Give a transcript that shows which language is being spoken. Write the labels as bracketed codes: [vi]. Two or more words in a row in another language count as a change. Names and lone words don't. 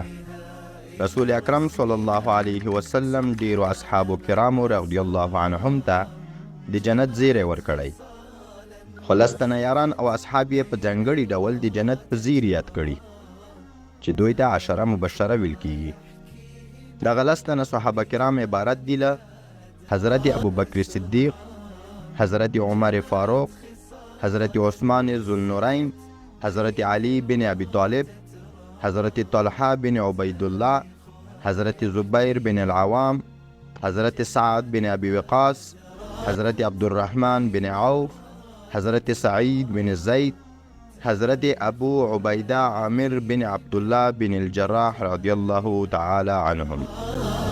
[ps] رسول اکرم [ar] صلی الله علیه وسلم [ps] ډیرو اصحابو کرامو [ar] رضی الله عنهم [ps] ته د جنت زیری ورکړی، خو لس تنه یاران او اصحاب یې په ځانګړي ډول د جنت په زیر یاد کړي چې دوی ته عشره مبشره ویل کیږي. دغه لس تنه صحابه کرام عبارت دي له حضرت ابوبکر صدیق، حضرت عمر فاروق، حضرت عثمان ذوالنورین، حضرت علی بن ابی طالب، حضرت طلحه بن عبید الله، حضرت زبیر بن العوام، حضرت سعد بن ابی وقاص، حضرت عبدالرحمن بن عوف، حضرت سعید بن زید، حضرت ابو عبیده عامر بن عبدالله بن الجراح [ar] رضی الله تعالی عنهم.